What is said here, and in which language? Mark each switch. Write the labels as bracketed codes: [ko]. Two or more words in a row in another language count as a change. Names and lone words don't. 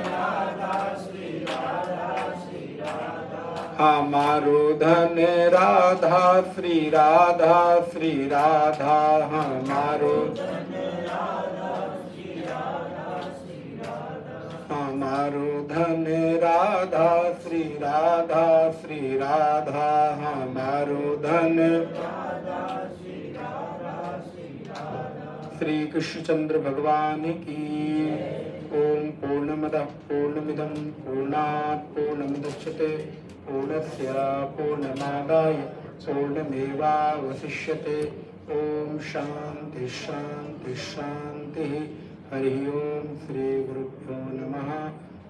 [hi] हमारो धन राधा श्री राधा श्री राधा, हमारो हमारो धन राधा श्री राधा श्री राधा, हमारो धन श्री कृष्णचंद्र भगवान की। [sa] ओम पूर्णमदः पूर्णमिदं पूर्णात् पूर्णमुदच्यते पूर्णस्य पूर्णमादाय पूर्णमेवावशिष्यते। ओम शांति शांति शांति। हरि ओम। श्री गुरुभ्यो नमः।